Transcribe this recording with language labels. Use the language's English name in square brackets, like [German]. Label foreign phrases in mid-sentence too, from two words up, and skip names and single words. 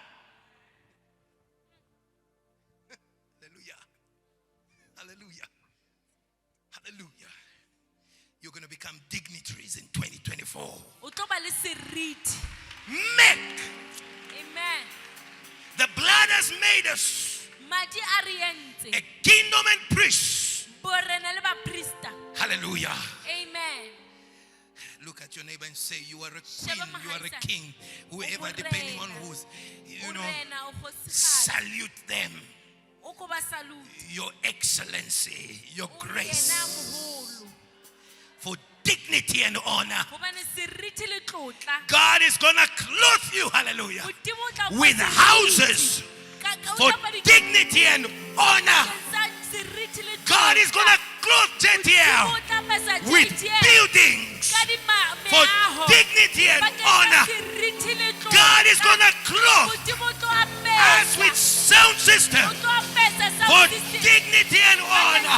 [English] Hallelujah. Hallelujah. You're going to become dignitaries in 2024. [Southern Sotho] O tlo ba le seriti. [English] Make. Amen. The blood has made us [Southern Sotho] Madi a re entse. [English] a kingdom and priests. [Southern Sotho] Borena le ba prista. [English] Hallelujah. Amen. Look at your neighbor and say, you are a [Southern Sotho] Sheba [English] queen, you are a [Southern Sotho] mohaisane. [English] king. Whoever, [Southern Sotho] O [English] depending on [Southern Sotho] morena. [English] who's, you [Southern Sotho] O [English] know, [Southern Sotho] rena, o kgosigadi. [English] salute them. [Southern Sotho] O ko ba salute. [English] Your excellency, your [Southern Sotho] O yena [English] grace, [Southern Sotho] moholo. [English] for dignity and honor. [Southern Sotho] Hobane seriti le tlotla. [English] God is going to clothe you, hallelujah, [Southern Sotho] Modimo o tla o fa [English] with [Southern Sotho] seriti. [English] houses [Southern Sotho] Ka- ka- o [English] for [Southern Sotho] tla fa di- [English] dignity and honor. [Southern Sotho] Sa seriti le [English] God is going [Southern Sotho] tlotla. [English] to clothe JTL with buildings for dignity and honor. God is going to clothe us with sound system for dignity and honor.